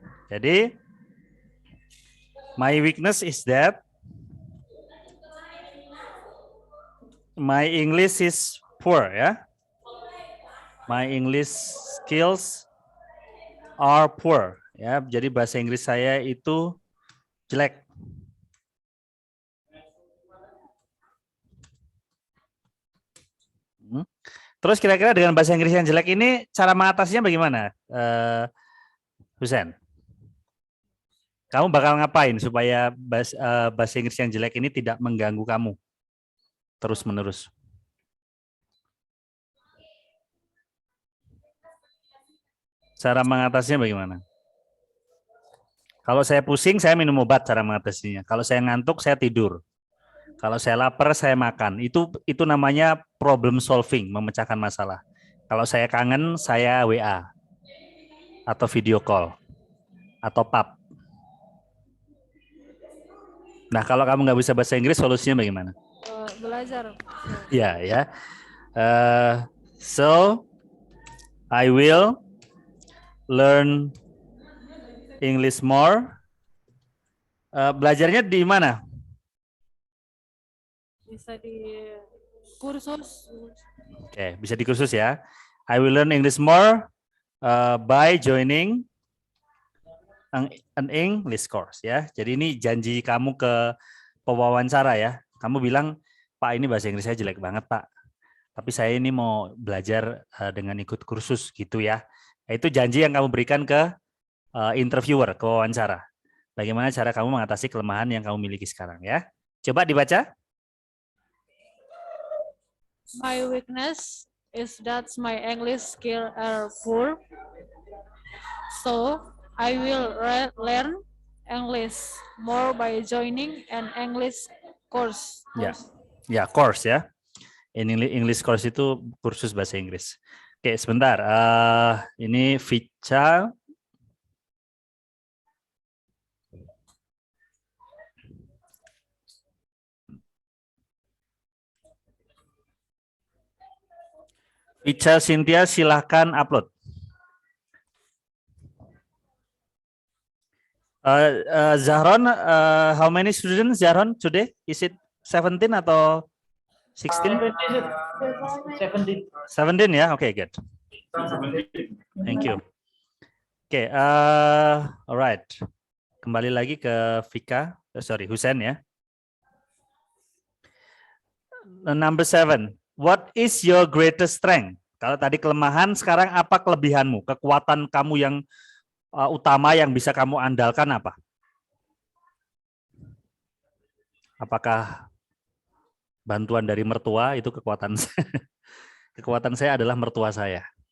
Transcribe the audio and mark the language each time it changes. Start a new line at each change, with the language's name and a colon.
Indonesian: Jadi,
English: my weakness is that my English is poor ya. My English skills are poor ya.
Indonesian: Jadi bahasa Inggris saya itu jelek. Terus kira-kira dengan bahasa Inggris yang jelek ini cara mengatasinya bagaimana, Husen? Kamu bakal ngapain supaya bahasa Inggris yang jelek ini tidak mengganggu kamu terus-menerus? Cara mengatasinya bagaimana? Kalau saya pusing, saya minum obat cara mengatasinya. Kalau saya ngantuk, saya tidur. Kalau saya lapar, saya makan. Itu namanya problem solving, memecahkan masalah. Kalau saya kangen, saya WA atau video call atau pub. Nah, kalau kamu nggak bisa bahasa Inggris, solusinya bagaimana? Belajar. Ya, ya.
English: So I will learn English more.
Indonesian: Belajarnya di mana? Bisa di kursus. Oke, bisa di kursus ya.
English: I will learn English more by joining an English course ya.
Indonesian: Jadi ini janji kamu ke pewawancara ya. Kamu bilang, Pak ini bahasa Inggris saya jelek banget Pak. Tapi saya ini mau belajar dengan ikut kursus gitu ya. Itu janji yang kamu berikan ke interviewer, ke wawancara. Bagaimana cara kamu mengatasi kelemahan yang kamu miliki sekarang ya. Coba dibaca.
English: My weakness is that my English skills are poor. So I will learn English more by joining an English course.
Indonesian: Ya, ya
English: course
Indonesian: ya. English course itu kursus bahasa Inggris. Oke, sebentar. Ini Vicha. Vicha Cynthia, silahkan upload.
English: Zahron, how many students Zahron today? Is it 17
Indonesian: atau
English: 16? 17. 17 ya, oke, good. Thank you.
Indonesian: Oke,
English: alright.
Indonesian: Kembali lagi ke Vika, Husen ya.
English: Number 7. What is your greatest strength?
Indonesian: Kalau tadi kelemahan, sekarang apa kelebihanmu? Kekuatan kamu yang utama yang bisa kamu andalkan apa? Apakah bantuan dari mertua itu kekuatan saya? Kekuatan saya adalah mertua saya.